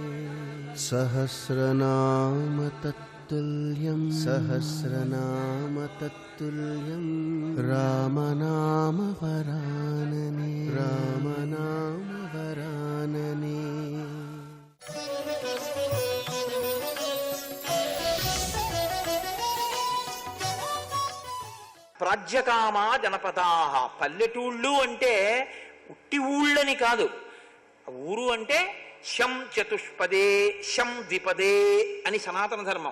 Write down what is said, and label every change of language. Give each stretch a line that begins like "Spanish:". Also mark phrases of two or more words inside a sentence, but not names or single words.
Sanskrit: सहस्रनाम तत्तुल्यं सहस्रनाम तत्तुल्यं रामनाम वरानने रामनाम वरानने। ప్రాజ్యకామా జనపదాహ.
Telugu: పల్లెటూళ్ళు అంటే ఉట్టి ఊళ్ళని కాదు. ఊరు అంటే
Sanskrit: శం చతుష్పదే శం ద్విపదే
Telugu: అని సనాతన ధర్మం.